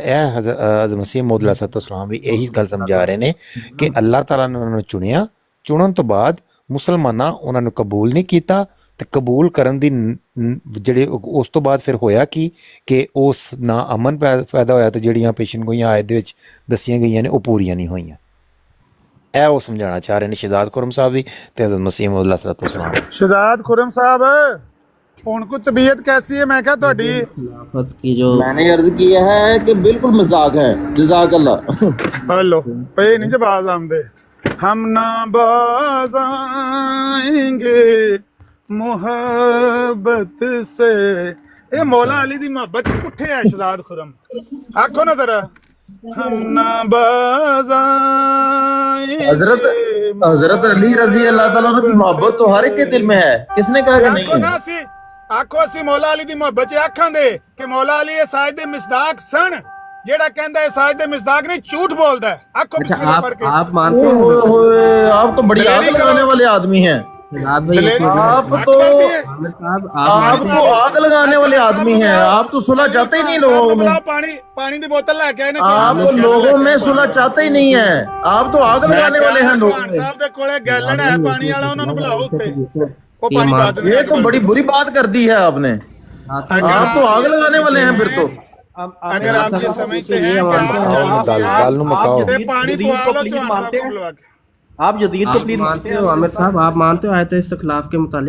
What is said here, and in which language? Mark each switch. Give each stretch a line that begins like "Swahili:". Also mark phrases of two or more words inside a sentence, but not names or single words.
Punjabi: ਇਹ ਹਜ਼ਰਤ ਮਸੀਹ ਮੌਦ अलैहिस्सलाम ਵੀ ਇਹੀ ਗੱਲ ਸਮਝਾ ਰਹੇ ਨੇ ਕਿ ਅੱਲਾਹ ਤਾਲਾ ਨੇ ਉਹਨਾਂ ਨੂੰ ਚੁਣਿਆ, ਚੁਣਨ ਤੋਂ ਬਾਅਦ ਮੁਸਲਮਾਨਾਂ ਉਹਨਾਂ ਨੂੰ ਕਬੂਲ ਨਹੀਂ ਕੀਤਾ ਤੇ ਕਬੂਲ ਕਰਨ ਦੀ ਜਿਹੜੇ ਉਸ ਤੋਂ ਬਾਅਦ ਫਿਰ ਹੋਇਆ ਕਿ ਉਸ ਨਾ ਅਮਨ ਪੈਦਾ ਹੋਇਆ ਤੇ ਜਿਹੜੀਆਂ ਪੇਸ਼ਨ ਗੋਈਆਂ ਆਇਤ ਦੇ ਵਿੱਚ ਦੱਸੀਆਂ ਗਈਆਂ ਨੇ ਉਹ ਪੂਰੀਆਂ ਨਹੀਂ ਹੋਈਆਂ। ਇਹ ਉਹ ਸਮਝਾਉਣਾ ਚਾਹ ਰਹੇ ਨੇ ਸ਼ਹਜ਼ਾਦ ਖੁਰਮ ਸਾਹਿਬ ਵੀ ਤੇ ਹਜ਼ਰਤ ਮਸੀਹ ਮੌਦ अलैहिस्सलाम।
Urdu: شہزاد خرم صاحب ان کو طبیعت کیسی ہے? میں کیا ਤੁਹਾਡੀ خلافت کی جو میں نے عرض کیا ہے کہ بالکل مذاق ہے. جزاک اللہ. हेलो
Punjabi: ਇਹ ਨਹੀਂ ਜਵਾਬ ਆਉਂਦੇ।
Urdu: ہم نہ باز آئیں گے محبت سے.
Punjabi: اے مولا علی دی محبت کٹھے ہے شہزاد خرم, آکھو نا ذرا.
Urdu: ہم نہ باز آئیں گے. حضرت علی رضی اللہ تعالیٰ عنہ کی محبت تو ہر ایک کے دل میں ہے, کس نے کہا کہ نہیں ہے؟
Punjabi: آکھو اسی مولا علی دی محبت آکھاں دے کہ مولا علی ساجد مصداق سن, جیڑا کہندا ہے ساجد مصداق نہیں جھوٹ بولدا ہے. آکھو بسم اللہ پڑھ کے.
Urdu: آپ مانتے ہیں آپ تو بڑی آگ لگانے والے آدمی ہیں. آپ تو آگ لگانے والے آدمی ہیں. آپ تو صلح چاہتے ہی نہیں لوگوں میں.
Punjabi: پانی دی بوتل لے کے آئے نا.
Urdu: آپ لوگوں میں صلح چاہتے ہی نہیں ہیں. آپ تو آگ لگانے والے ہیں لوگوں میں.
Punjabi: صاحب دے کولے گیلن ہے پانی والا, انہاں نوں بلاؤ اوتے.
Urdu: وہ پانی بات یہ تو بڑی بری بات کر دی ہے آپ نے. آپ تو آگ لگانے والے ہیں پھر تو. اگر آپ یہ سمجھتے ہیں کہ پانی پوا آپ جدید کو پلیز مانتے ہو عامر صاحب, آپ مانتے ہو آیت استخلاف کے متعلق؟